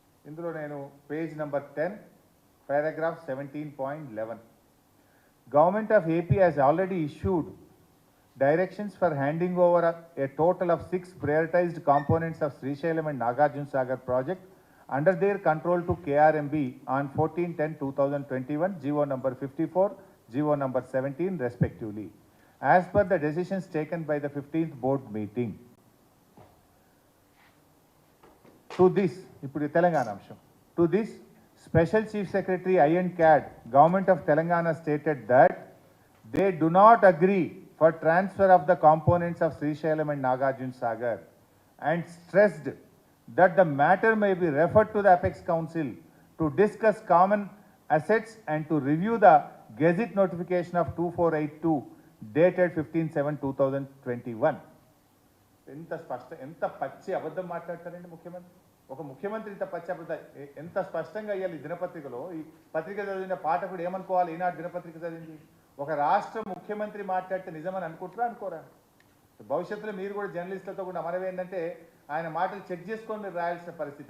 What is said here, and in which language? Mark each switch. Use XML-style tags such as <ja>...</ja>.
<te>ఇందులో నేను page number 10</te> <en>paragraph 17.11 Government of AP has already issued directions for handing over a total of 6 prioritized components of Srisailam and Nagarjuna Sagar project under their control to KRMB on 14/10/2021, GO number 54, GO number 17 respectively, as per the decisions taken by the 15th board meeting. To this,</en> <te>ఇప్పుడు తెలంగాణ అంశం.</te> <en>To this, Special Chief Secretary I&C CAD, Government of Telangana stated that they do not agree for transfer of the components of Srisailam and Nagarjuna Sagar and stressed that the matter may be referred to the Apex Council to discuss common assets and to review the Gazette notification of 2482 dated 15/7/2021.</en> <te>ఎంత పచ్చి అబద్ధం మాట్లాడతారండి ముఖ్యమంత్రి. ఒక ముఖ్యమంత్రి ఇంత పచ్చి అబద్ధం ఎంత స్పష్టంగా అయ్యాలి. దినపత్రికలో ఈ పత్రిక చదివిన పాఠకుడు ఏమనుకోవాలి? ఈనాడు దినపత్రిక చదివింది ఒక రాష్ట్ర ముఖ్యమంత్రి మాట్లాడితే నిజమని అనుకుంటారా అనుకోరా? భవిష్యత్తులో మీరు కూడా జర్నలిస్టులతో కూడా మనవి ఏంటంటే ఆయన మాటలు చెక్ చేసుకొని మీరు రాయాల్సిన పరిస్థితి.</te>